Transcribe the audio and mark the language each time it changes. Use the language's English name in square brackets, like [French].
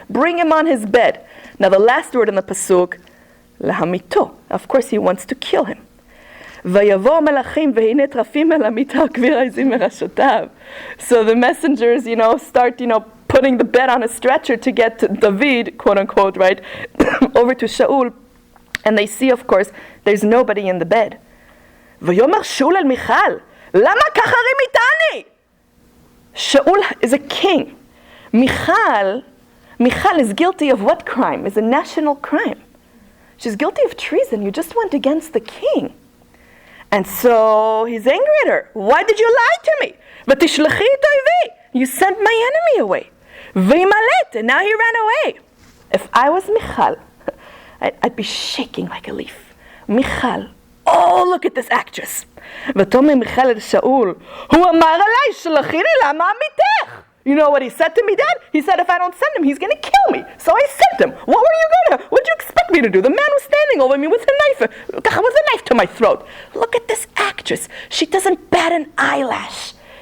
[English] Bring him on his bed. Now the last word in the pasuk, להמיתו. Of course he wants to kill him. [Hebrew] ויבוא המלאכים והנה טרפים אל המיטה וכביר העזים מראשותיו. [English] So the messengers, start, putting the bed on a stretcher to get to David, quote unquote, right, over to Shaul. And they see, of course, there's nobody in the bed. [Hebrew] ויאמר שאול אל מיכל, למה ככה רימיתני? [English] Shaul is a king. Michal is guilty of what crime? Is a national crime. She's guilty of treason. You just went against the king. And so he's angry at her. Why did you lie to me? [Hebrew] ותשלחי את אויבי. [English] You sent my enemy away. וימלט, and now he ran away. If I was Michal, I'd be shaking like a leaf. Michal, oh, look at this actress. [Hebrew] ותאמר מיכל אל שאול, הוא אמר עליי, שלחי לי למה עמיתך? [English] You know what he said to me, Dad? He said if I don't send him, he's going to kill me. So I sent him. What'd you expect me to do? The man was standing over me with a knife. With a knife to my throat. Look at this actress. She doesn't bat an eyelash.